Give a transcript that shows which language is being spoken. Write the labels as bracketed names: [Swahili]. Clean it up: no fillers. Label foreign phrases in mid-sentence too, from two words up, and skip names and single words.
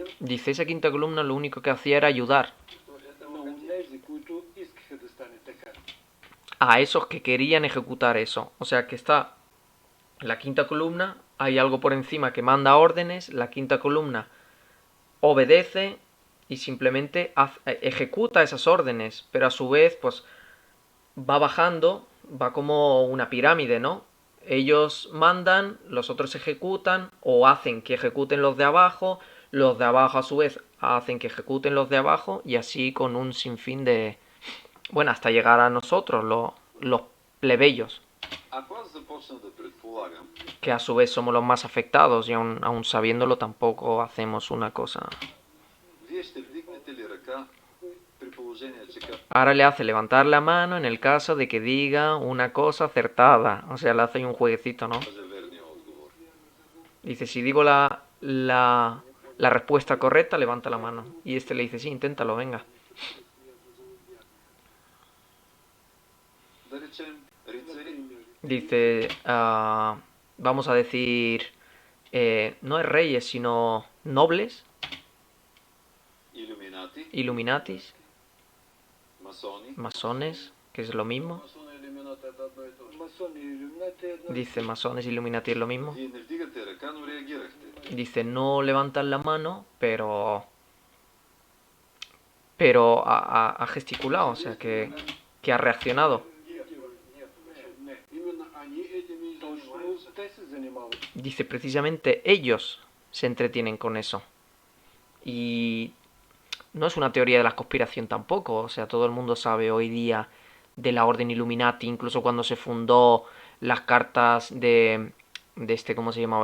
[Spanish] Dice, esa quinta columna lo único que hacía era ayudar [Bulgarian] на онези, които искаха да стане така. [Spanish] a esos que querían ejecutar eso. O sea, que está la quinta columna, hay algo por encima que manda órdenes, la quinta columna obedece y simplemente ejecuta esas órdenes, pero a su vez, pues, va bajando, va como una pirámide, ¿no? Ellos mandan, los otros ejecutan o hacen que ejecuten los de abajo a su vez hacen que ejecuten los de abajo y así con un sinfín de... Bueno, hasta llegar a nosotros, los plebeyos, [Bulgarian] Ако аз започна да предполагам, [Spanish] que a su vez somos los más afectados y aun sabiéndolo tampoco hacemos una cosa. [Bulgarian] вие ще вдигнете ли ръка при положение, че [Spanish] Ahora le hace levantar la mano en el caso de que diga una cosa acertada. O sea, le hace un jueguecito, ¿no? [Bulgarian] каже верния отговор? [Spanish] Dice, si digo la respuesta correcta, levanta la mano. Y este le dice, sí, inténtalo, venga. [Bulgarian] Да речем, рицари [Spanish] Dice, vamos a decir, no es reyes, sino nobles, [Bulgarian] илюминати, [Spanish] illuminatis, [Bulgarian] масони, [Spanish] masones, que es lo mismo. [Russian] Масоны и иллюминаты это одно и то же. [Bulgarian] Масони и иллюминати е едно. [Spanish] Dice, masones, illuminati es lo mismo. [Bulgarian] вие не вдигате ръка, но реагирахте. [Spanish] Dice, no levantan la mano, pero ha gesticulado, o sea, que ha reaccionado. [Russian] Не. Именно они этими и [Bulgarian] Точно [Russian] занимаются. [Bulgarian] те се занимават. [Spanish] Dice, precisamente ellos se entretienen con eso. Y no es una teoría de la conspiración tampoco, o sea, todo el mundo sabe hoy día de la Orden Illuminati, incluso cuando se fundó las cartas de este, ¿cómo se llamaba?